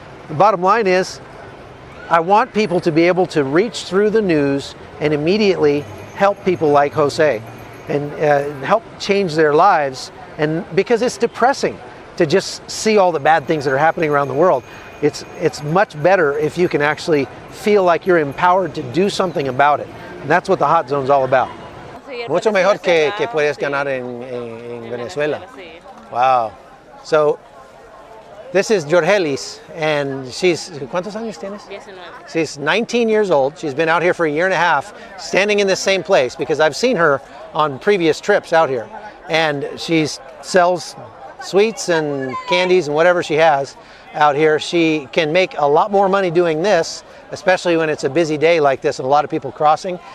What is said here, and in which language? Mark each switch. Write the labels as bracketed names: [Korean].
[English] The bottom line is, I want people to be able to reach through the news and immediately help people like Jose and help change their lives. And because it's depressing to just see all the bad things that are happening around the world. It's much better if you can actually feel like you're empowered to do something about it. And that's what the Hot Zone's all about. [Spanish] Mucho mejor que puedes ganar en Venezuela. Wow. [English] So this is Jorgelis, and she's, [Spanish] ¿cuántos años tienes? [English] 19. She's 19 years old. She's been out here for a year and a half, standing in this same place, because I've seen her on previous trips out here. And she sells sweets and candies and whatever she has out here. She can make a lot more money doing this, especially when it's a busy day like this and a lot of people crossing.